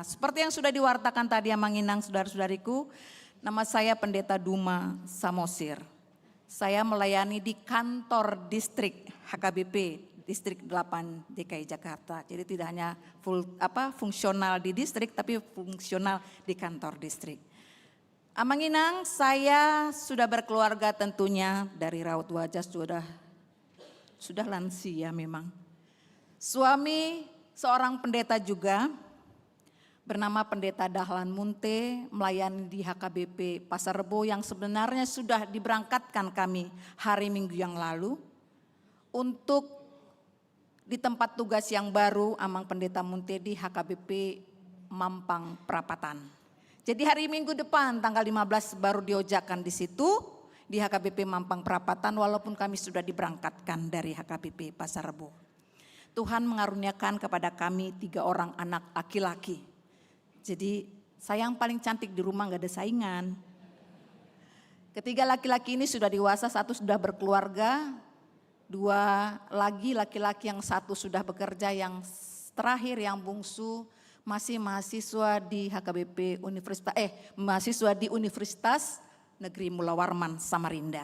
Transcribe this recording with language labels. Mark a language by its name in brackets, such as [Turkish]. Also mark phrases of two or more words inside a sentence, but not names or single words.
[Indonesian] Seperti yang sudah diwartakan tadi [Batak Toba] Amang Inang [Indonesian] saudara-saudariku, nama saya Pendeta Duma Samosir. Saya melayani di kantor distrik HKBP distrik 8 DKI Jakarta. Jadi tidak hanya fungsional di distrik tapi fungsional di kantor distrik. [Batak Toba] Amang Inang, [Indonesian] saya sudah berkeluarga tentunya, dari raut wajah sudah lansia memang. Suami seorang pendeta juga, bernama Pendeta Dahlan Munte, melayani di HKBP Pasar Rebo yang sebenarnya sudah diberangkatkan kami hari Minggu yang lalu untuk di tempat tugas yang baru Amang Pendeta Munte di HKBP Mampang Perapatan. Jadi hari Minggu depan tanggal 15 baru diojakan di situ. Di HKBP Mampang Perapatan walaupun kami sudah diberangkatkan dari HKBP Pasar Rebo. Tuhan mengaruniakan kepada kami 3 orang anak laki-laki. Jadi saya yang paling cantik di rumah gak ada saingan. Ketiga laki-laki ini sudah dewasa, 1 sudah berkeluarga, 2 lagi laki-laki, yang 1 sudah bekerja, yang terakhir yang bungsu masih mahasiswa di HKBP mahasiswa di Universitas Negeri Mula Warman Samarinda.